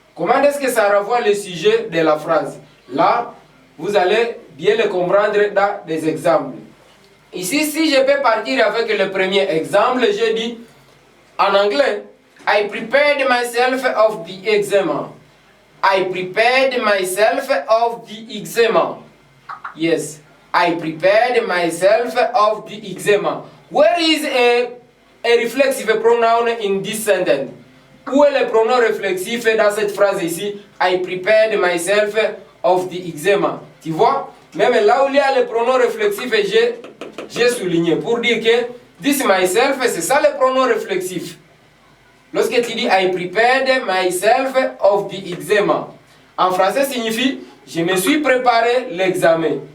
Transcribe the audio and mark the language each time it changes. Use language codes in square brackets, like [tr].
[fr] Comment est-ce que ça renvoie le sujet de la phrase? Là, vous allez bien le comprendre dans des exemples. Ici, si je peux partir avec le premier exemple, je dis en anglais, [en] I prepared myself of the exam. I prepared myself of the exam. Yes, I prepared myself of the exam. Where is a reflexive pronoun in this sentence? [fr] Où est le pronom réflexif dans cette phrase ici? [en] I prepared myself of the exam. [fr] Tu vois? Même là où il y a le pronom réflexif, j'ai souligné pour dire que [en] this myself, [fr] c'est ça le pronom réflexif. Lorsque tu dis [en] I prepared myself of the exam, [fr] en français signifie je me suis préparé l'examen.